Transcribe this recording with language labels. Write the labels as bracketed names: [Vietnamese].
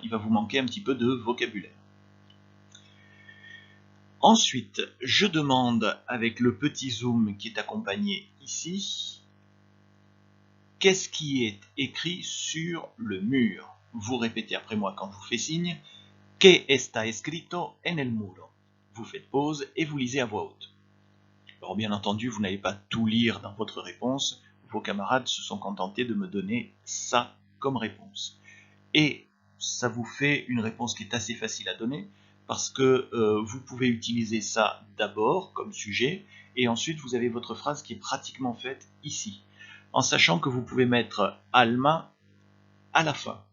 [French] Il va vous manquer un petit peu de vocabulaire. Ensuite, je demande avec le petit zoom qui est accompagné ici, qu'est-ce qui est écrit sur le mur? Vous répétez après moi quand je vous fais signe. [Spanish] Que está escrito en el muro? [French] Vous faites pause et vous lisez à voix haute. Alors bien entendu, vous n'allez pas tout lire dans votre réponse. Vos camarades se sont contentés de me donner ça comme réponse. Et ça vous fait une réponse qui est assez facile à donner parce que vous pouvez utiliser ça d'abord comme sujet et ensuite vous avez votre phrase qui est pratiquement faite ici, en sachant que vous pouvez mettre alma à la fin.